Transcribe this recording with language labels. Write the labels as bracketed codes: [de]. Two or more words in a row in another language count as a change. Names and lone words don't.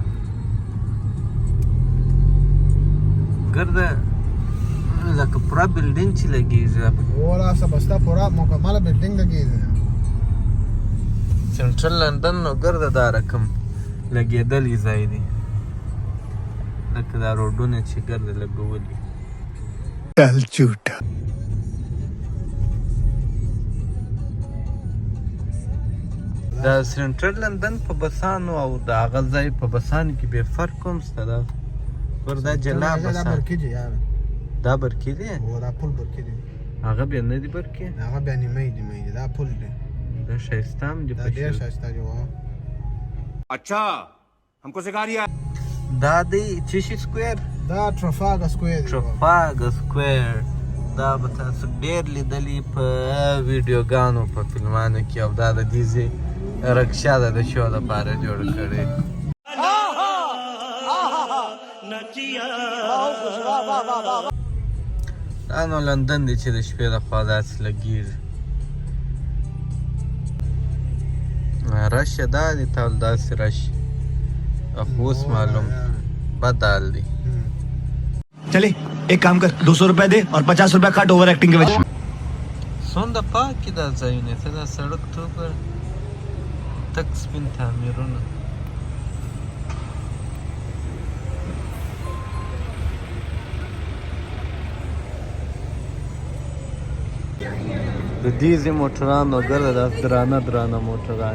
[ps] ګرده لکه پوره بلډینګ چې لګېږي. راسه بسته پوره مکمله بلډینګ لګېږي. سینټرل لندن نو ګرده دا رقم لګېدلی ځای دی، لکه دا روډونه چې ګرده لګولي. [hi] चल झूठा. [ps] دا سینټرل لندن په بسانو او د هغه ځای په بسانو کې بې فرق کوم شته؟ دا پر دا جلا بسان دا برکې دی، دا پل برکې دی. هغه بیا نه دی برکې، هغه بیا نیمه دی، دا پل دی. دا ښایسته هم دی، دا ډېر ښایسته دی. [hi] अच्छा हमको सिखा रही है. [ps] دا دی چیشي سکویر، دا ټرافالګر سکویر دی. ټرافالګر سکویر دا به تاسو ډېر لیدلي په ویډیوګانو په فلمانو کې. او دا د دې ځای رکشا ده، د شو لپاره جوړه کړې. دا نو لندن دی چې د شپې د خوا داسې لګېږي. رش یې دا دی، تول داسې رش خو اوس معلوم بد حال دی. [hi] चले एक काम कर 200 रुपए दे और 50 रुपए काट [en] over acting [hi] के वजह. [ps] څومره پاک دا ځایونه ته، دا سړک ته وګوره، تک سپین تعمیرونه. د دې ځای موټران وګوره، دا درانه درانه موټران.